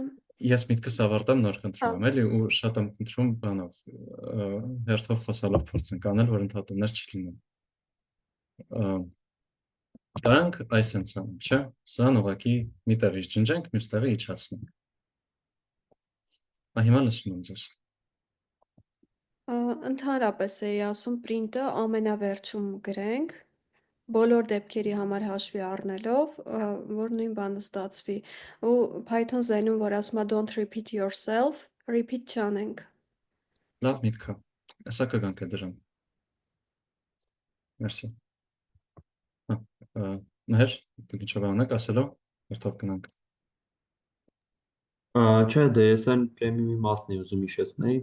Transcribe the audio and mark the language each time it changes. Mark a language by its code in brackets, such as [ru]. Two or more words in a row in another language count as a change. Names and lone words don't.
[hy] Ես միտքս ավարտեմ նոր խնդրում եմ, էլի ու շատ եմ խնդրում բանով հերթով խոսալով փորձենք անել, որ ընդհատումներ չլինեն։ Դրանք այսենց են, չէ՞։ Սրան ուղղակի մի տեղից ջնջենք, մյուս տեղը իջացնենք։ Հիմա լսում եմ ձեզ։ Ընդհանրապես էի ասում print-ը ամենավերջում գրենք, բոլոր դեպքերի համար հաշվի առնելով, որ նույն բանը ստացվի, ու Python Zen-ում, որ ասում է [en] don't repeat yourself, [hy] repeat չանենք։ Լավ միտք է։ Հեսա կգանք է դրան։ Մերսի։ Մհեր, դուք ինչ բանակ ասելով, հերթով գնանք։ Չէ, դե ես այն պրեմիումի մասն էի ուզում հիշեցնել։